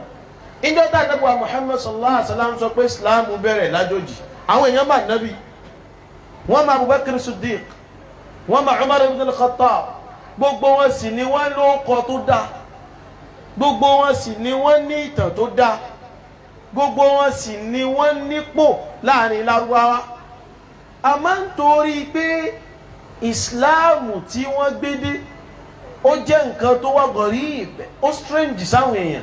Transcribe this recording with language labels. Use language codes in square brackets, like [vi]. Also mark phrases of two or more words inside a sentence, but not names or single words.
[yo] ìjọ tá Ànábì wa Muhammad [ar] صلى الله عليه وسلم [yo] sọ pé ìsìláàmù bẹ̀rẹ̀ lájòjì àwọn èèyàn bá nábì wọ́n máa Abubakar Siddiq wọ́n máa Umar ibn al-Khattab gbogbo wọn sì ni wọ́n lóókọ tó dáa gbogbo wọn sì ni wọ́n ní ìtàn tó dáa gbogbo wọn sì ni wọ́n nípò láàrin Lárúbáwá. àmọ́ nítorí pé ìsìláàmù tí wọ́n gbé dé ó jẹ́ nǹkan tó wá gharib ó strange sáwọn èèyàn.